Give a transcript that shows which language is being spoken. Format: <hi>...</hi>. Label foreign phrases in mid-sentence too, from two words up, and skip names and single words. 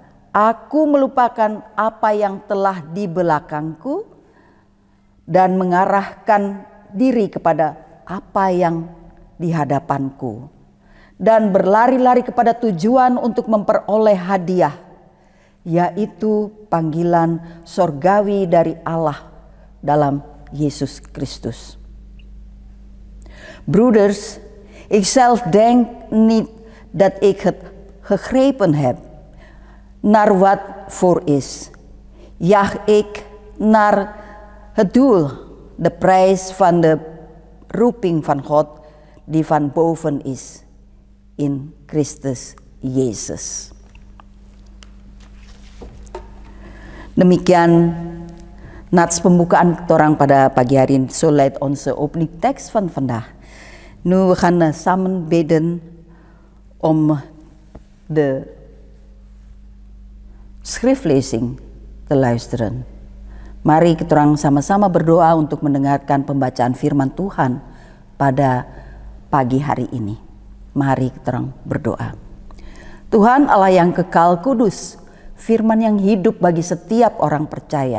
<id>Aku melupakan apa yang telah di belakangku dan mengarahkan diri kepada apa yang di hadapanku, dan berlari-lari kepada tujuan untuk memperoleh hadiah, yaitu panggilan sorgawi dari Allah dalam Yesus Kristus.</id> <nl>Broeders, ikzelf denk niet dat ik het gegrepen heb naar wat voor is. Jaag ik naar het doel, de prijs van de roeping van God die van boven is in Christus Jezus.</nl> <id>Demikian nats pembukaan ketorang pada pagi hari ini.</id> <nl>Zo luidt onze openingtekst van vandaag. Nu we gaan samen bidden om de schriftlezing te luisteren.</nl> <id>Mari kita orang sama-sama berdoa untuk mendengarkan pembacaan firman Tuhan pada pagi hari ini. Mari kita orang berdoa. Tuhan Allah yang kekal kudus, firman yang hidup bagi setiap orang percaya.</id>